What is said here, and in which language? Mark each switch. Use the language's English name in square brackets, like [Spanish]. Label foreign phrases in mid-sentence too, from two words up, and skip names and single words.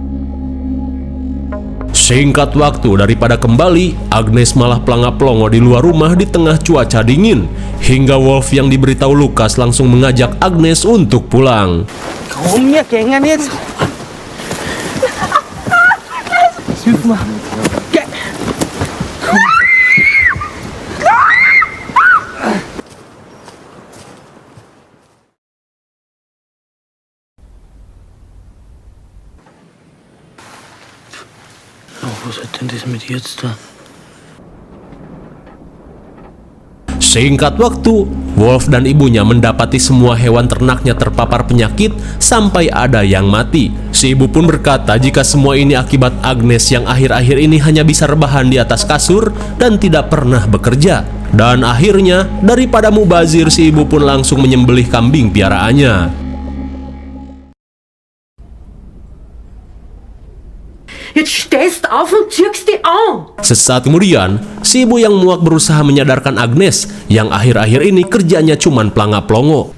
[Indonesian] Singkat waktu, daripada kembali, Agnes malah pelangap-pelongo di luar rumah di tengah cuaca dingin. Hingga Wolf yang diberitahu Lukas langsung mengajak Agnes untuk pulang. [German] Hilf mal. Oh, was hat denn das mit jetzt da? [Indonesian] Singkat waktu, Wolf dan ibunya mendapati semua hewan ternaknya terpapar penyakit sampai ada yang mati. Si ibu pun berkata jika semua ini akibat Agnes yang akhir-akhir ini hanya bisa rebahan di atas kasur dan tidak pernah bekerja. Dan akhirnya, daripada mubazir, si ibu pun langsung menyembelih kambing piaraannya. [German] Jetzt stehst auf und ziehst die an. [Indonesian] Sesaat kemudian, si ibu yang muak berusaha menyadarkan Agnes yang akhir-akhir ini kerjanya cuman pelanga-pelongo.